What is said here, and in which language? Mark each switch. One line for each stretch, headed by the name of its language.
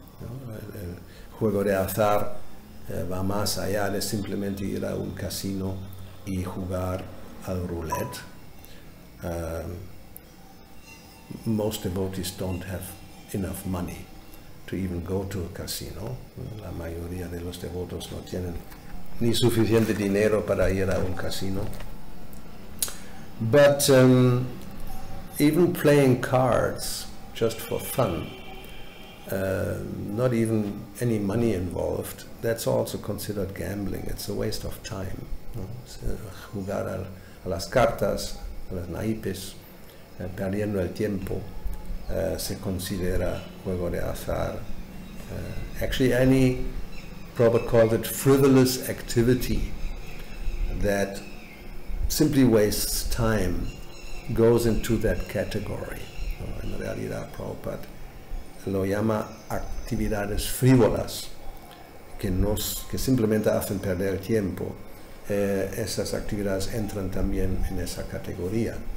Spanish: El juego de azar va más allá de simplemente ir a un casino y jugar al roulette.
English: Most devotees don't have enough money to even go to a casino.
Spanish: La mayoría de los devotos no tienen ni suficiente dinero para ir a un casino.
English: But even playing cards just for fun, not even any money involved, that's also considered gambling. It's a waste of time.
Spanish: Jugar a las cartas, a las naipes, perdiendo el tiempo, se considera juego de azar.
English: Actually, any, Prabhupada calls it frivolous activity that simply wastes time, goes into that category.
Spanish: En realidad, Prabhupada lo llama actividades frívolas, que simplemente hacen perder el tiempo. Esas actividades entran también en esa categoría.